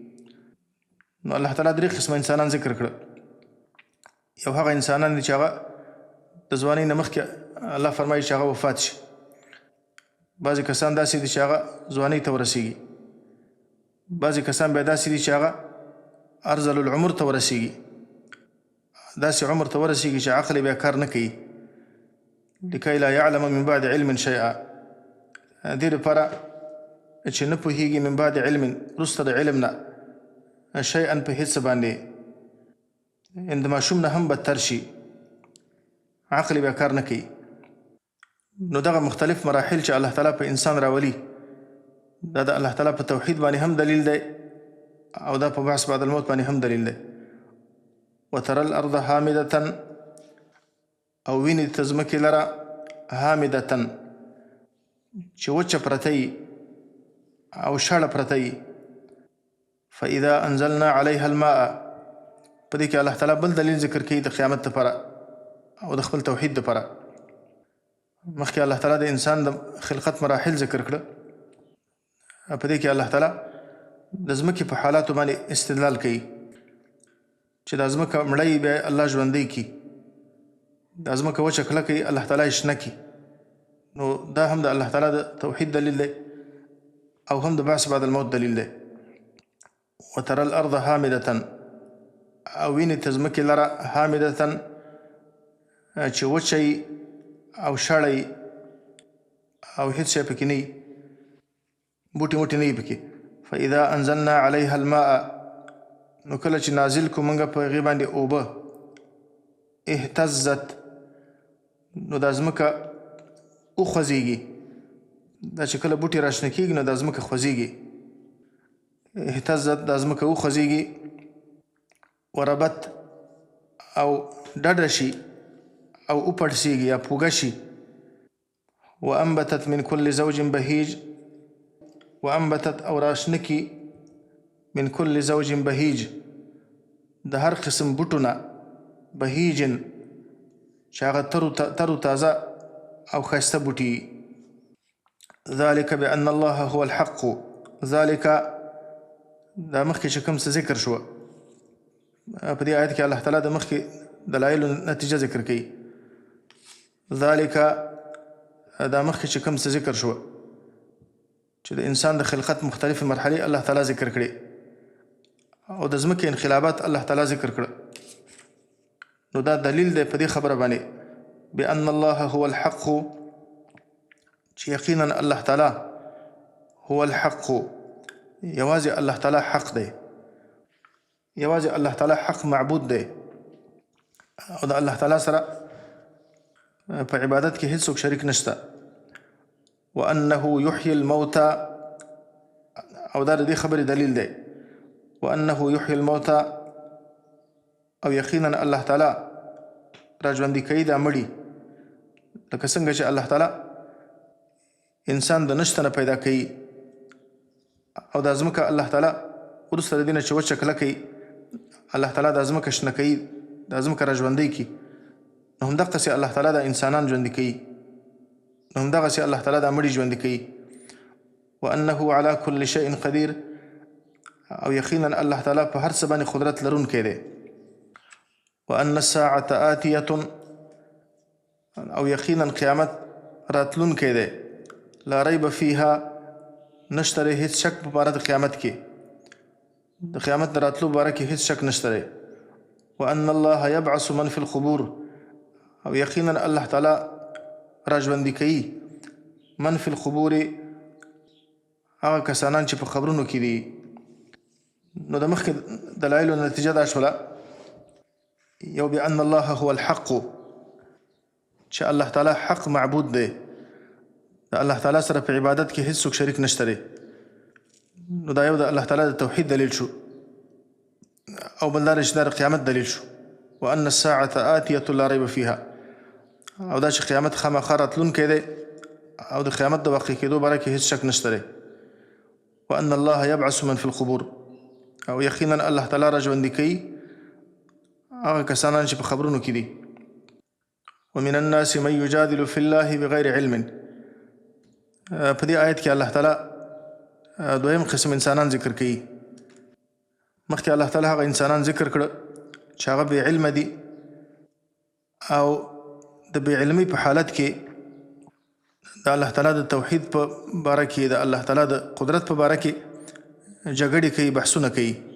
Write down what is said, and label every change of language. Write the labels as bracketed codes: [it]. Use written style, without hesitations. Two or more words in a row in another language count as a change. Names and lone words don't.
[ps] نو الله تعالی درې قسمه انسانان ذکر کړه. یو هغه انسانان دي چې هغه د ځوانۍ نه مخکې الله فرمایي چې هغه وفات شي. بعضې کسان داسې دي چې هغه ځوانۍ ته ورسیږي. بعضې کسان بیا داسې دي چې هغه [ar] ارذل العمر [ps] ته ورسیږي داسې عمر ته ورسیږي چې عقل بیا کار نه کوي. [ar] لکي لا يعلم من بعد علم شیئا [ps] دې لپاره چې نه پوهیږي [ar] من بعد علم [ps] وروسته د علم نه شیئا په هېڅ باندې د ماشوم نه هم بدتر شي عقل بیا کار نه کوي. نو دغه مختلف مراحل چې الله تعالی په انسان راولي دا د الله تعالی په توحید باندې هم دلیل دی او دا په بحث [ar] بعد الموت [ps] باندې هم دلیل دی. [ar] وترى الارض حامده [ps] او ویني ته ځمکې لره حامده چې وچه پرته وي او شړه پرته وي. [ar] فاذا انزلنا عليها الماء [ps] په دې کې الله تعالی بل دلیل ذکر کوي د قیامت لپاره او د خپل توحید لپاره. مخکې الله تعالی د انسان د خلقت مراحل ذکر کړه په دې کې الله تعالی د ځمکې په حالاتو باندې استدلال کوي چې دا ځمکه مړی بیا الله ژوندی کړي دا ځمکه وچه کلکه یې الله تعالی یې شنه کړي. نو دا هم د الله تعالی د توحید دلیل دی او هم د [ar] بعث بعد الموت [ps] دلیل دی. [ar] وترى الارض حامده [ps] او وینې ته ځمکې لره حامده چې وچه او شړی او هیڅ شی پکې نه وي بوټي موټي نه وي پکې. [ar] فاذا انزلنا عليها الماء [ps] نو کله چې نازل کو موږ په هغې باندې اوبه اهتزت نو دا ځمکه وخوځېږي. دا چې کله بوټي راشنه کېږي نو دا ځمکه خوځېږي. اهتزت دا ځمکه وخوځېږي. وربت او ډډه شي او وپړسېږي یا پوږه شي. [ar] وانبتت من كل زوج بهیج [ps] وانبتت او راشنه کي [ar] من كل زوج بهیج [ps] د هر قسم بوټو نه بهیجن چې هغه ترو تازه او ښایسته بوټي. [ar] ذلك بأن الله هو الحق [ps] ذلك دا مخکې چې کوم څه ذکر شوه په دې آیت کې الله تعالی د مخکې دلایلو نتیجه ذکر کوي. ذلك دا مخکې چې کوم څه ذکر شوه چې د انسان د خلقت مختلفې مرحلې الله تعالی ذکر کړي او د ځمکې انقلابات الله تعالی ذکر کړه. نو دا دلیل دی په دې خبره باندې [ar] بأن الله هو الحق [ps] چې یقینا الله تعالی [ar] هو الحق [ps] یوازې الله تعالی حق دی یوازې الله تعالی حق معبود دی او د الله تعالی سره په عبادت کې هیڅ څوک شریک نشته. [ar] وأنه يحيي الموتى [ps] او دا د دې خبرې دلیل دی. [ar] وأنه يحيي الموتى [ps] او یقینا الله تعالی راژوندي کوي دا مړي لکه څنګه چې الله تعالی انسان د نشته نه پیدا کوي او دا ځمکه الله تعالی وروسته د دې نه چې وچه کله کوي الله تعالی دا ځمکه شنه کوي دا ځمکه را ژوندی کړي نو همدقسې الله تعالی دا انسانان ژوندي کوي نو همدغسې الله تعالی دا مړي ژوندي کوي [ar] وانه على كل شيء قدير [ps] او یقینا الله تعالی په هر څه باندې قدرت لرونکی دی [ar] وان الساعة آتیة [ps] او یقینا قیامت راتلونکی دی [ar] لا ریب فیها [ps] نشته دی هیڅ شک په باره د قیامت کې د قیامت د راتلو باره کې هیڅ شک نشته دی [ar] وان الله یبعث من فی القبور [ps] او یقینا الله تعالی را ژوندي کوي [ar] من فی القبور [ps] هغه کسانان چې په قبرونو کې دي نو د مخکې دلایلو نتیجه دا شوله یو [ar] بأن الله هو الحق [ps] چې الله تعالی حق معبود دی د الله تعالی سره په عبادت کې هیڅ څوک شریک نشته دی نو دا یو د الله تعالی د توحید دلیل شو او بل دا چې د قیامت دلیل شو [ar] وان الساعة آتیة لا ریب فیها [ps] او دا چې قیامت خامخا راتلونکی دی او د قیامت د واقع کېدو باره کې هیڅ شک نشته دی [ar] وان الله یبعث من فی القبور [ps] او یقینا الله تعالی را ژوندي کوي هغه کسانان چې په قبرونو کې دي [ar] ومن الناس من یجادل فی الله بغیر علم [ps] په دې آیت کې الله تعالی دویم قسم انسانان ذکر کوي مخکې الله تعالی هغه انسانان ذکر کړه چې هغه بې علم دي او د بې علمۍ په حالت کې د الله تعالی د توحید په باره کې د الله تعالی د قدرت په باره کې جګړې کوي بحثونه کوي